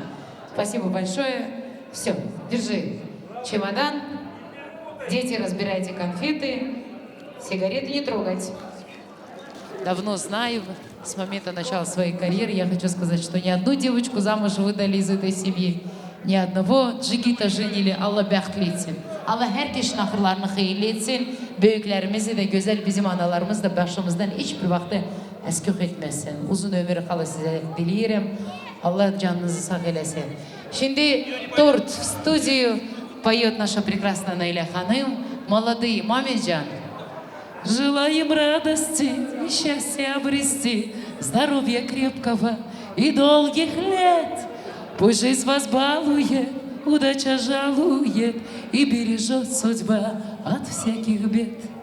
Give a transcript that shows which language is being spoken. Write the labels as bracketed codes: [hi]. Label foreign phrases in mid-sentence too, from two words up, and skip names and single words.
[ru] Спасибо большое. Все, держи чемодан. Дети, разбирайте конфеты. Сигареты не трогать. Давно знаю, с момента начала своей карьеры, я хочу сказать, что ни одну девочку замуж выдали из этой семьи, ни одного джигита женили, [az] Allah bəxtli etsin. Allah hər kəşin axırlarını xeyirli etsin. Böyüklərimizi də, gözəl bizim analarımız da başımızdan hiçbir vaxtı əskük etməsin. Uzun ömür xala sizə diləyirəm. Allah canınızı sağ eləsin. [ru] Şimdi торт в студию поет наша прекрасная Наиля Ханым. Молодые, Мамеджан. Желаем радости и счастья обрести, здоровья крепкого и долгих лет. Пусть жизнь вас балует, удача жалует и бережет судьба от всяких бед.